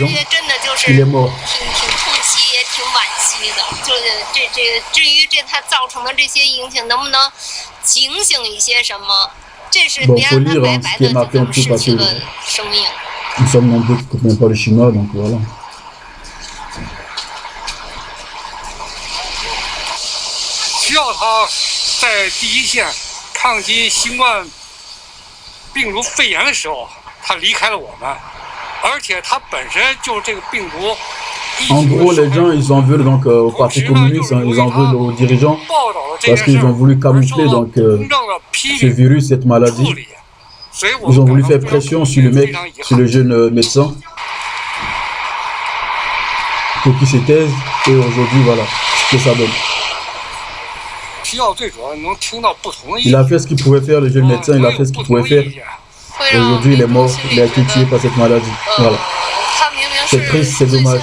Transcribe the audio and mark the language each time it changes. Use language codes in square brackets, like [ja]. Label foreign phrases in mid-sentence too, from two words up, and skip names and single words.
[fr] Il est mort. Bon, faut lire hein, ce qui est marqué en dessous parce que nous sommes nombreux qui ne comprennent pas le chinois, donc voilà. [zh] 需要他在第一线抗击新冠病毒肺炎的时候，他离开了我们，而且他本身就这个病毒。 [fr] En gros, les gens, ils en veulent donc au Parti communiste, hein, ils en veulent aux dirigeants parce qu'ils ont voulu camoufler donc ce virus, cette maladie. Ils ont voulu faire pression sur le mec, sur le jeune médecin, pour qu'il se taise. Et aujourd'hui, voilà ce que ça donne. Il a fait ce qu'il pouvait faire, le jeune médecin, il a fait ce qu'il pouvait faire. Aujourd'hui, il est mort, il a été tué par cette maladie. Voilà. C'est triste, c'est dommage.